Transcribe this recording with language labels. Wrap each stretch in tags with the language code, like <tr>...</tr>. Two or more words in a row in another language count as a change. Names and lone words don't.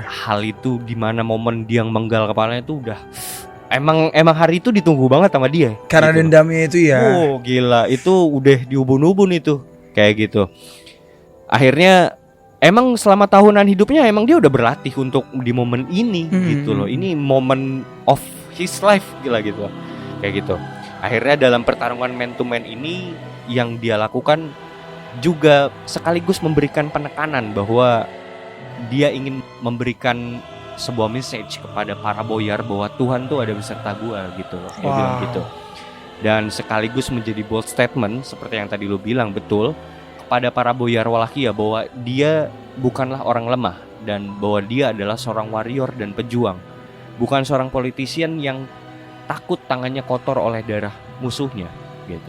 <id>hal itu, di mana momen dia menggal kepalanya itu udah emang hari itu ditunggu banget sama dia. Karena gitu. dendamnya itu ya. Oh gila, itu udah diubun-ubun itu kayak gitu. Akhirnya emang selama tahunan hidupnya emang dia udah berlatih untuk di momen ini gitu loh. Ini momen</id> <en>of his life</en> <id>gila gitu loh. Kayak gitu. Akhirnya dalam pertarungan</id> <en>man to man</en> <id>ini yang dia lakukan juga sekaligus memberikan penekanan bahwa dia ingin memberikan sebuah message kepada para boyar bahwa Tuhan tuh ada beserta gua gitu loh. Dia bilang gitu. Dan sekaligus menjadi</id> <en>bold statement</en> <id>seperti yang tadi lo bilang, betul, kepada para boyar Wallachia bahwa dia bukanlah orang lemah dan bahwa dia adalah seorang warrior dan pejuang, bukan seorang politician yang takut tangannya kotor oleh darah musuhnya gitu.</id>